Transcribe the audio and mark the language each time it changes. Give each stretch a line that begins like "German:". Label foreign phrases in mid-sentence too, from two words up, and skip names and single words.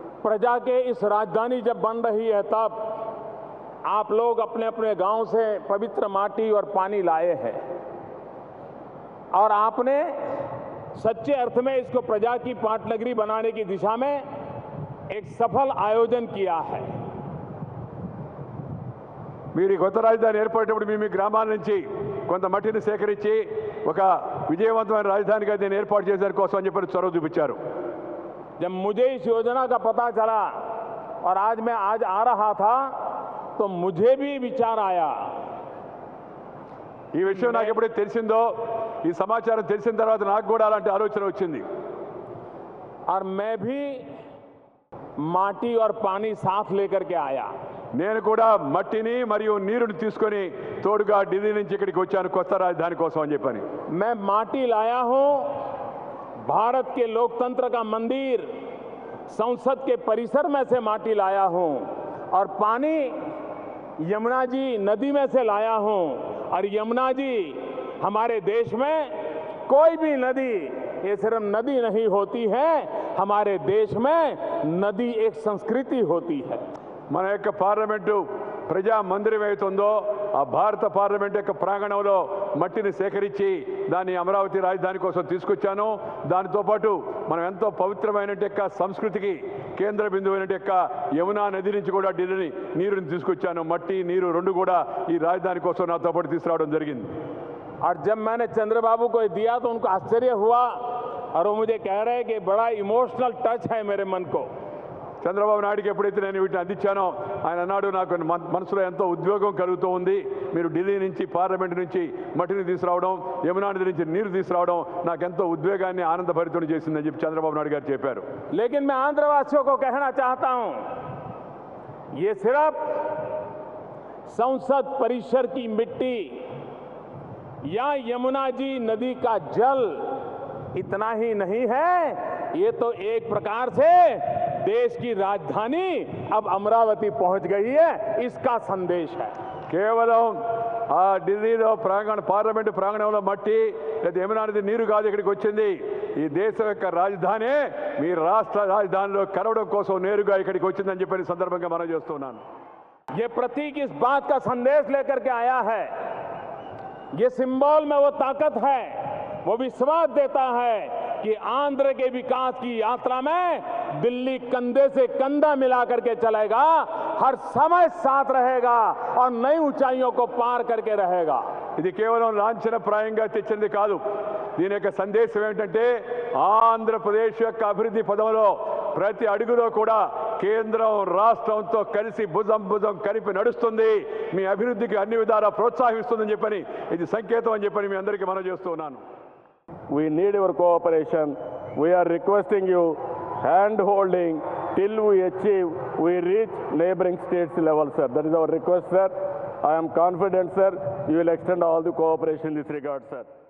Hindi: प्रजा के इस राजधानी जब बन रही है तब आप लोग अपने अपने गांव से पवित्र माटी और पानी लाए हैं और आपने सच्चे अर्थ में इसको प्रजा की पाटनगरी बनाने की दिशा में एक सफल आयोजन किया है।
Telugu: మీరు కొత్త రాజధాని ఏర్పడేటప్పుడు మీ గ్రామాల నుంచి కొంత మట్టిని సేకరించి ఒక విజయవంతమైన రాజధానిగా దీన్ని ఏర్పాటు చేసేందుకు కోసం అని చెప్పి చొరవ చూపించారు।
Hindi: जब मुझे इस योजना का पता चला और आज मैं आ रहा था तो मुझे भी विचार आया।
Telugu: ఈ విషయం నాకు ఎప్పుడైతే తెలిసిందో ఈ సమాచారం తెలిసిన తర్వాత నాకు కూడా అలాంటి ఆలోచన వచ్చింది।
Hindi: और मैं भी माटी और पानी साथ लेकर के आया।
Telugu: నేను కూడా మట్టిని మరియు నీరుని తీసుకొని తోడుగా ఢిల్లీ నుంచి ఇక్కడికి వచ్చాను కొత్త రాజధాని కోసం అని చెప్పని।
Hindi: मैं माटी लाया हूं, भारत के लोकतंत्र का मंदिर संसद के परिसर में से माटी लाया हूं और पानी यमुना जी नदी में से लाया हूं। और यमुना जी हमारे देश में कोई भी नदी ये सिर्फ नदी नहीं होती है, हमारे देश में नदी एक संस्कृति होती है।
Telugu: మన యొక్క పార్లమెంటు ప్రజా మందిరం ఏతుందో ఆ భారత పార్లమెంట్ యొక్క ప్రాంగణంలో మట్టిని సేకరించి దాన్ని అమరావతి రాజధాని కోసం తీసుకొచ్చాను। దానితో పాటు మనం ఎంతో పవిత్రమైన యొక్క సంస్కృతికి కేంద్ర బిందువైన యొక్క యమునా నది నుంచి కూడా ఢిల్లీ నీరుని తీసుకొచ్చాను। మట్టి నీరు రెండు కూడా ఈ రాజధాని కోసం నాతో పాటు తీసుకురావడం జరిగింది।
Hindi: और जब मैंने चंद्रबाबू को दिया तो उनको आश्चर्य हुआ और वो मुझे कह रहे हैं कि बड़ा
English: emotional touch
Hindi: है मेरे मन को।
Telugu: చంద్రబాబు నాయుడుకి ఎప్పుడైతే నేను వీటిని అందించానో ఆయన అన్నాడు నాకు మనసులో ఎంతో ఉద్వేగం కలుగుతూ ఉంది, మీరు ఢిల్లీ నుంచి పార్లమెంట్ నుంచి మట్టిని తీసుకురావడం యమునా నది నుంచి నీరు తీసుకురావడం నాకెంతో ఉద్వేగాన్ని ఆనందభరితం చేసిందని చెప్పి చంద్రబాబు నాయుడు గారు చెప్పారు।
Hindi: लेकिन मैं आंध्रवासियों को कहना चाहता हूं ये सिर्फ संसद परिसर की मिट्टी या यमुना जी नदी का जल इतना ही नहीं है, ये तो एक प्रकार से देश की राजधानी अब अमरावती पहुंच गई है, इसका संदेश है।
Telugu: కేవలం ఆ ఢిల్లీలో పార్లమెంటు ప్రాంగణంలో మట్టి లేదా యమునా నది నీరు కాదు ఇక్కడికి వచ్చింది, ఈ దేశం యొక్క రాజధాని మీ రాష్ట్ర రాజధానిలో కలవడం కోసం నేరుగా ఇక్కడికి వచ్చిందని చెప్పి సందర్భంగా మనం చేస్తున్నాను।
Hindi: ये प्रतीक इस बात का संदेश लेकर के आया है, ये सिंबल में वो ताकत है, वो विश्वास देता है कि आंध्र के विकास की यात्रा में दिल्ली कंधे से कंधा मिला करके चलेगा, हर समय साथ रहेगा और नई ऊंचाइयों को पार करके रहेगा।
Telugu: ఇది కేవలం లాంఛనప్రాయంగా తెచ్చింది కాదు, దీని యొక్క సందేశం ఏంటంటే ఆంధ్రప్రదేశ్ యొక్క అభివృద్ధి పదంలో ప్రతి అడుగులో కూడా కేంద్రం రాష్ట్రంతో కలిసి భుజం భుజం కలిపి నడుస్తుంది, మీ అభివృద్ధికి అన్ని విధాలా ప్రోత్సహిస్తుందని చెప్పని ఇది సంకేతం అని చెప్పని మీ అందరికీ మనం చేస్తున్నాను।
English: We need your cooperation. We are requesting you hand holding till we reach neighboring states level, sir. That is our request, sir. I am confident, sir, you will extend all the cooperation in this regard, sir.